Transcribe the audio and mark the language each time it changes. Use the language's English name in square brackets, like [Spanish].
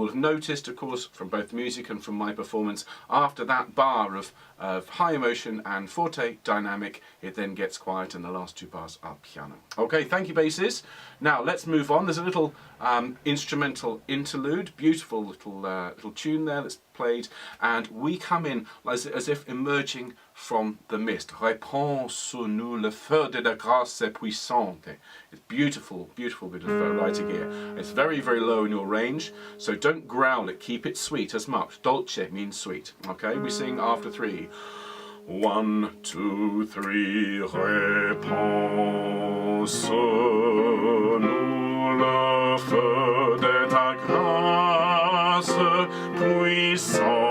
[English] will have noticed, of course, from both the music and from my performance, after that bar of high emotion and forte dynamic, it then gets quiet and the last two bars are piano. Okay, thank you, basses. Now let's move on. There's a little instrumental interlude, beautiful little tune there that's played, and we come in as if emerging from the mist. [French] Répands sur nous le feu de la grâce puissante. [English] It's beautiful, beautiful bit of writing here. It's very, very low in your range, so don't growl it, keep it sweet as much. Dolce means sweet, okay? We sing after 3. [French] 1, 2, 3, répands sur nous le feu de ta grâce puissante.